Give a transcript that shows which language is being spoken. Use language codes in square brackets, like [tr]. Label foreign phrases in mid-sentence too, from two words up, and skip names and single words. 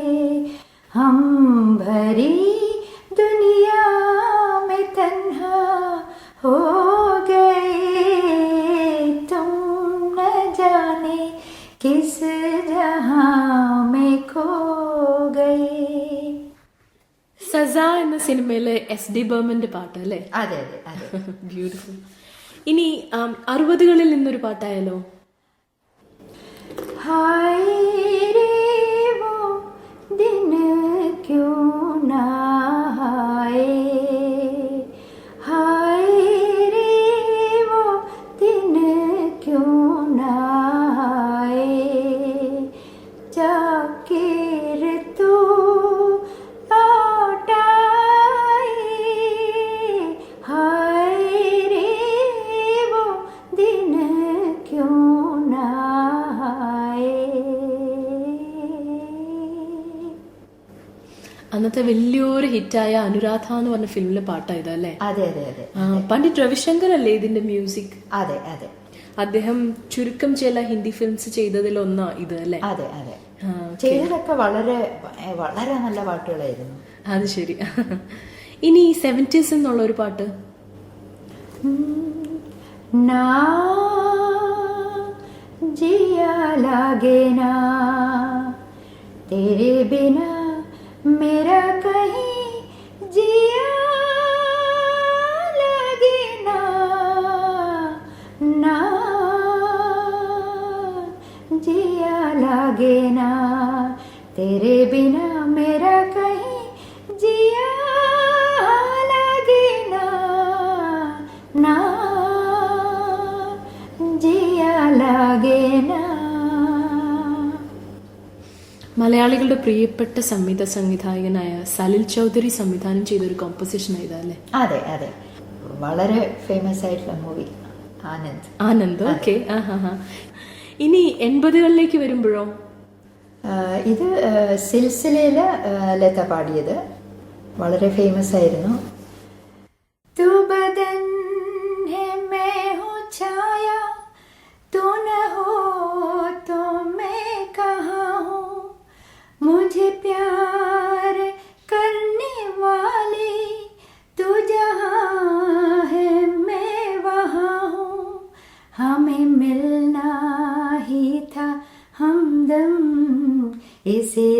[hi] हम, भरी दुनिया में तन्हा हो गए, तुम न जाने किस जहां में खो गए. [ml] സസ എന്ന സിനിമയിലെ എസ് ഡി ബർമന്റെ പാട്ട് അല്ലേ? അതെ അതെ അതെ. ബ്യൂട്ടിഫുൾ. ഇനി 60കളിൽ നിന്നൊരു പാട്ടായാലോ? [hi] हाय रे वो दिन क्यों ना आए, हाय रे वो दिन क्यों ना आए, जाकिर तू लौट आए, हाय रे वो दिन क्यों ना. [ml] അന്നത്തെ വലിയൊരു ഹിറ്റായ അനുരാധ എന്ന് പറഞ്ഞ ഫിലിമിലെ പാട്ടായത് അല്ലേ? അതെ അതെ അതെ. പണ്ഡിറ്റ് രവിശങ്കർ അല്ലേ ഇതിന്റെ മ്യൂസിക്? അതെ അതെ. അദ്ദേഹം ചുരുക്കം ചില [en] Hindi films [ml] ചെയ്തതിലൊന്നാ ഇത് അല്ലേ? അതെ അതെ. ചെയ്തതൊക്കെ വളരെ വളരെ നല്ല പാട്ടുകളായിരുന്നു. അത് ശരി. ഇനി 70s എന്നുള്ള ഒരു പാട്ട്. [hi] ना जिया लागे ना तेरे बिना मेरा कहीं जिया लागे ना, ना जिया लागे ना तेरे बिना मेरा कहीं जिया लागे ना, ना जिया लागे ना. [ml] മലയാളികളുടെ പ്രിയപ്പെട്ട സംഗീത സംവിധായകനായ സലിൽ ചൗധരി സംവിധാനം ചെയ്ത ഒരു കോമ്പോസിഷൻ ആയതല്ലേ? അതെ അതെ. വളരെ ഫേമസ് ആയിട്ടുള്ള മൂവി ആനന്ദ്. ഓക്കെ. ഇനി 80കളിലേക്ക് വരുമ്പോഴോ? ഇത് സിൽസിലയില് ലത പാടിയത് വളരെ ഫേമസ് ആയിരുന്നു. [hi] तू बदन है मैं हूँ छाया, तू न हो तो मैं कहाँ हूँ, मुझे प्यार करने वाले तू जहाँ है मैं वहाँ हूँ, हमें मिलना ही था हमदम इस